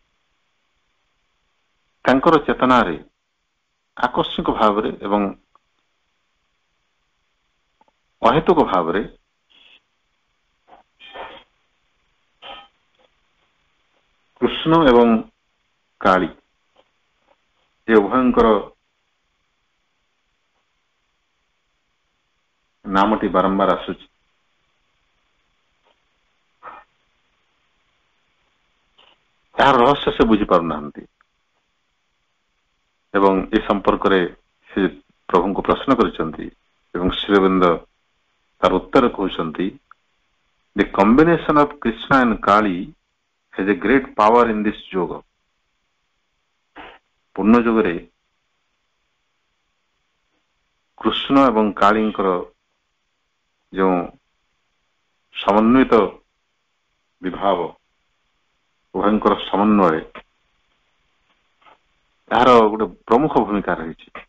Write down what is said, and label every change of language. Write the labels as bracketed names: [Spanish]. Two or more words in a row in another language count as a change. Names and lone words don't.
[Odia] ତାଙ୍କର ଚେତନା ରେ ଆକସ୍ମିକ ଭାବ ରେ ଏବଂ ଅହେତୁକ ଭାବ ରେ କୃଷ୍ଣ ଏବଂ କାଳୀ ଏ ଉଭୟଙ୍କର ନାମଟି ବାରମ୍ବାର ଆସୁଛି। ତାର ରହସ୍ୟ ସେ ବୁଝି ପାରନା ଏବଂ ଏ ସମ୍ପର୍କ ରେ ସେ ପ୍ରଭୁଙ୍କୁ ପ୍ରଶ୍ନ କରିଛନ୍ତି ଏବଂ ଶ୍ରୀ ଅରବିନ୍ଦ ତାର ଉତ୍ତର କହୁଛନ୍ତି, [English] the combination of Krishna and Kali has a great power in this yoga. [Odia] ପୂର୍ଣ୍ଣ ଯୋଗରେ କୃଷ୍ଣ ଏବଂ କାଳୀଙ୍କର ଯେଉଁ ସମନ୍ୱିତ ବିଭାବ, ଉଭୟଙ୍କର ସମନ୍ୱୟ, ଏହାର ଗୋଟେ ପ୍ରମୁଖ ଭୂମିକା ରହିଛି।